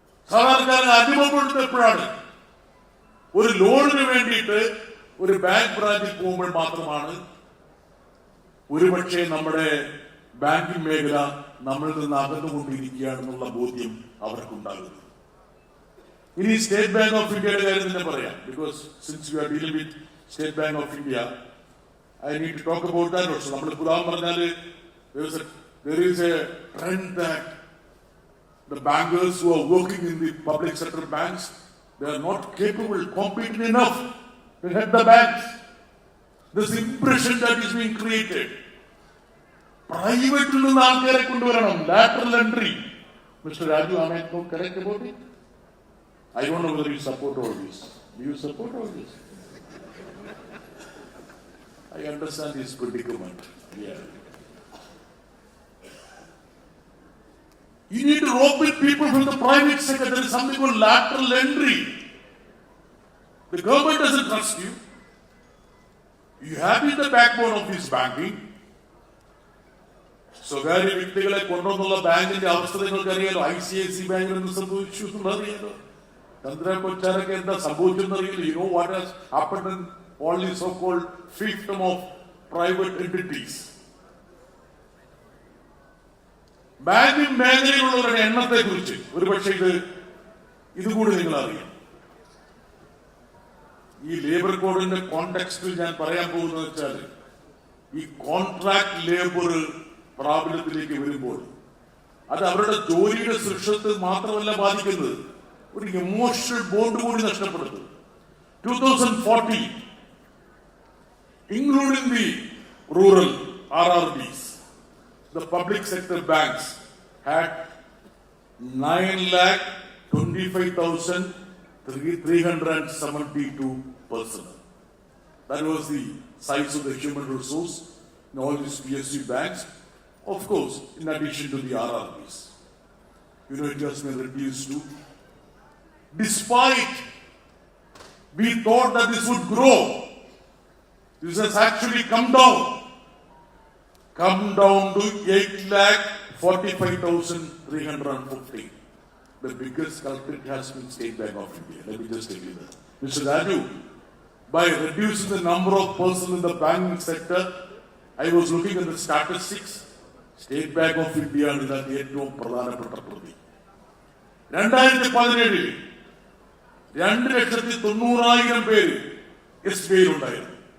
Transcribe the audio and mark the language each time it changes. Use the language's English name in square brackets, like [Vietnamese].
[Malayalam] സാധാരണക്കാരന് അനുഭവപ്പെടുത്തപ്പോഴാണ് ഒരു ലോണിന് വേണ്ടിയിട്ട് ഒരു ബാങ്ക് ബ്രാഞ്ചിൽ പോകുമ്പോൾ മാത്രമാണ് ഒരുപക്ഷെ നമ്മുടെ ബാങ്കിംഗ് മേഖല നമ്മളിൽ നിന്ന് അകന്നുകൊണ്ടിരിക്കുകയാണെന്നുള്ള ബോധ്യം അവർക്കുണ്ടാകുന്നത്. ഇനി സ്റ്റേറ്റ് ബാങ്ക് ഓഫ് ഇന്ത്യയുടെ കാര്യം തന്നെ പറയാം. [English] Because since you are dealing with State Bank of India, I need to talk about that also. [Malayalam] നമ്മൾ ഉദാഹരണം പറഞ്ഞാൽ [English] there is a trend that the bankers who are working in the public sector banks, they are not capable, competent enough to head the banks. This impression that is being created. Private [Malayalam] നിന്ന് ആൾക്കാരെ കൊണ്ടുവരണം, [English] lateral entry. Mr. Raju, am I correct about it? I don't know whether you support all this. Do you support all this? I understand his predicament. Yeah. You need to rope in people from the private sector. There is something called lateral entry. The government doesn't trust you. You have been the backbone of this banking. [Malayalam] സ്വകാര്യ വ്യക്തികളെ കൊണ്ടുവന്നുള്ള ബാങ്കിന്റെ അവസ്ഥ നിങ്ങൾക്കറിയാലോ. ICICI ബാങ്കിൽ എന്ത് സംഭവിച്ചു എന്നുള്ളറിയാലോ. ചന്ദ്ര കൊച്ചാരൊക്കെ എന്താ സംഭവിച്ചെന്നറിയില്ല. [English] You know what has happened in all these so-called fiefdom of private entities. [Malayalam] Banking മേഖലയിലുള്ളവരുടെ എണ്ണത്തെ കുറിച്ച് ഒരുപക്ഷെ ഇതുകൂടി നിങ്ങൾ അറിയാം. ഈ ലേബർ കോഡിന്റെ കോണ്ടെക്സ്റ്റിൽ ഞാൻ പറയാൻ പോകുന്നത് വെച്ചാൽ, ഈ കോൺട്രാക്ട് ലേബർ പ്രാബല്യത്തിലേക്ക് വരുമ്പോൾ അത് അവരുടെ ജോലിയുടെ സൃഷ്ടിത്തെ മാത്രമല്ല ബാധിക്കുന്നത്, ഒരു ഇമോഷണൽ ബോണ്ട് കൂടി നഷ്ടപ്പെടുത്തും. [English] 2014, including the rural RRBs, the public sector banks had 9,25,372 personnel. That was the size of the human resource in all these PSU banks. Of course, in addition to the RRBs, it has been reduced to. Despite we thought that this would grow, this has actually come down to 8,45,350. The biggest culprit has been State Bank of India. Let me just tell you that. Mr. Raju, by reducing the number of persons in the banking sector, I was looking at the statistics. [Malayalam] State Bank of India ആണ് ഇതിനകത്ത് ഏറ്റവും പ്രധാനപ്പെട്ട പ്രതി. 2017 2,90,000 പേര് SBI ഉണ്ടായിരുന്നു.